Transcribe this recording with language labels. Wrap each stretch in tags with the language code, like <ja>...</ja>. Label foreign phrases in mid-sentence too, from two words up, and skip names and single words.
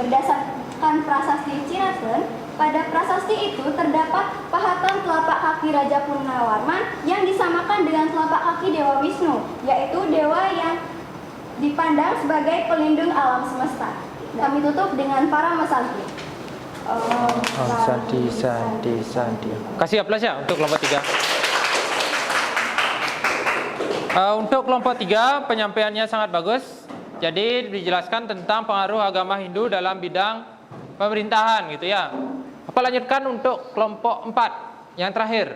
<id>Berdasarkan prasasti Cinasun, pada prasasti prasasti itu terdapat pahatan telapak kaki Raja Purnawarman yang disamakan dengan telapak kaki Dewa Wisnu, yaitu dewa yang dipandang sebagai pelindung alam semesta. Kami tutup dengan para mesanti. Santi. Kasih aplaus ya untuk kelompok 3. Untuk kelompok 3 penyampaiannya sangat bagus. Jadi dijelaskan tentang pengaruh agama Hindu dalam bidang pemerintahan gitu ya. Apa lanjutkan untuk kelompok 4 yang terakhir.</id>